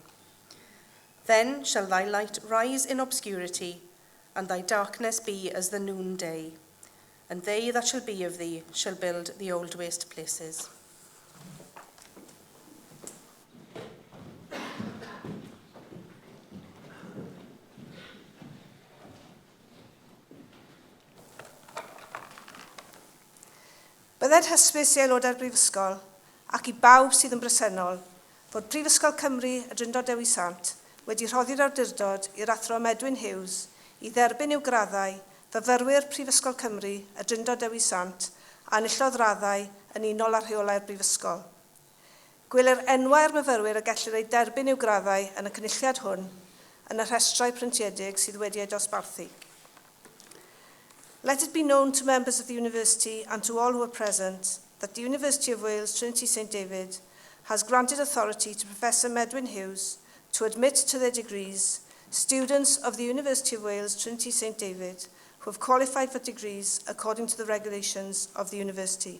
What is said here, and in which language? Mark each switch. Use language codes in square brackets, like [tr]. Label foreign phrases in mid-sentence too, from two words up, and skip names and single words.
[en] Then shall thy light rise in obscurity, and thy darkness be as the noonday, and they that shall be of thee shall build the old waste places. [cy] Bydded hysbys i aelodau'r Brifysgol ac i bawb sydd yn bresennol fod Prifysgol Cymru y Drindod Dewi Sant wedi rhoddi'r awdurdod i'r athro Edwin Hughes i dderbyn i'w graddau fyfyrwyr Prifysgol Cymru y Drindod Dewi Sant a enillodd raddau yn unol â rheolau'r Brifysgol. Gwelir enwau'r myfyrwyr y gellir ei derbyn i'w graddau yn y cynulliad hwn yn y rhestrau pryntiedig sydd wedi ei dosbarthu. [en] Let it be known to members of the university and to all who are present that the University of Wales Trinity St David has granted authority to Professor Edwin Hughes to admit to their degrees students of the University of Wales Trinity St David who have qualified for degrees according to the regulations of the university.